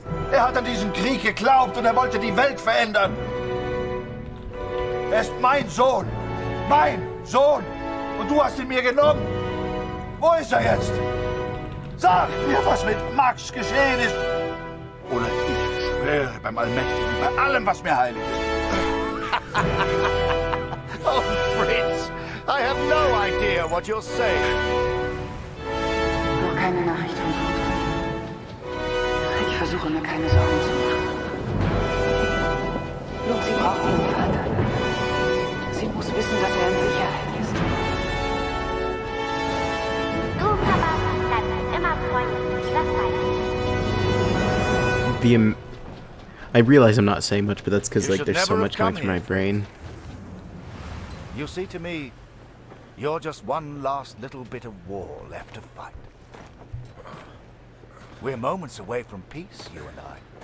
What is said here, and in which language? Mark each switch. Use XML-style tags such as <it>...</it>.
<de>Er hat an diesen Krieg geglaubt und er wollte die Welt verändern. Er ist mein Sohn. Mein Sohn. Und du hast ihn mir genommen. Wo ist er jetzt? Sag mir, was mit Max geschehen ist. Oder ich schwöre beim Allmächtigen, bei allem, was mir heilig ist.</de> <en>Oh, Fritz, I have no idea what you're saying.</en> <de>Noch keine Nachricht von Kurt. Ich versuche mir keine Sorgen zu machen. Lucy braucht ihren Vater. Sie muss wissen, dass er in Sicherheit ist. Du, Papa, bleib immer freundlich. Das weiß ich.</de> <en>I realize I'm not saying much, but that's because like there's so much going through my brain. You see, to me, you're just one last little bit of war left to fight. We're moments away from peace, you and I.</en>